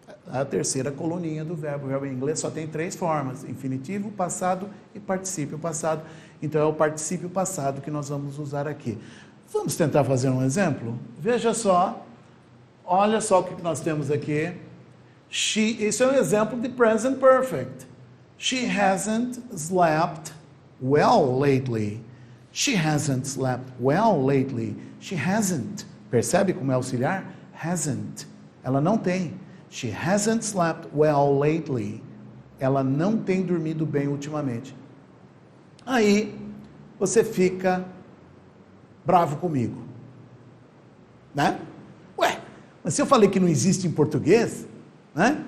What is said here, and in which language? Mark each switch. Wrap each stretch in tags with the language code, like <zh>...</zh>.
<pt>A terceira coluninha do verbo. O verbo em inglês só tem 3 formas: infinitivo, passado e particípio passado. Então é o particípio passado que nós vamos usar aqui. Vamos tentar fazer um exemplo? Veja só, olha só o que nós temos aqui. Isso é um exemplo de present perfect.</pt> <en>She hasn't slept well lately. She hasn't slept well lately. She hasn't.</en> <pt>Percebe como é auxiliar? Hasn't. Ela não tem.</pt> <en>She hasn't slept well lately.</en> <pt>Ela não tem dormido bem ultimamente. Aí, você fica bravo comigo. Né? Ué, mas se eu falei que não existe em português, né?</pt>